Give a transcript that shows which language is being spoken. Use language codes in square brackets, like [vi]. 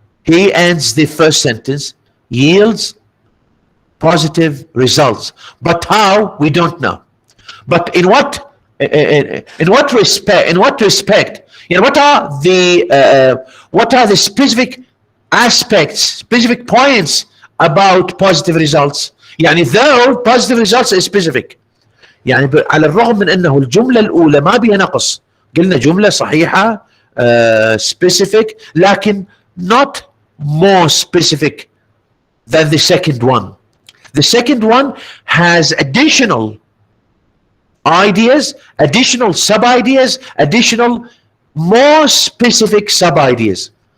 [en] He ends the first sentence, yields positive results. But how? We don't know. But in what respect? What are the specific aspects, specific points about positive results? though positive results is specific. [ar] على الرغم من انه الجملة الأولى ما بها نقص، قلنا جملة صحيحة specific، لكن [en] not more specific than the second one. The second one has additional ideas, additional sub-ideas, additional more specific sub-ideas.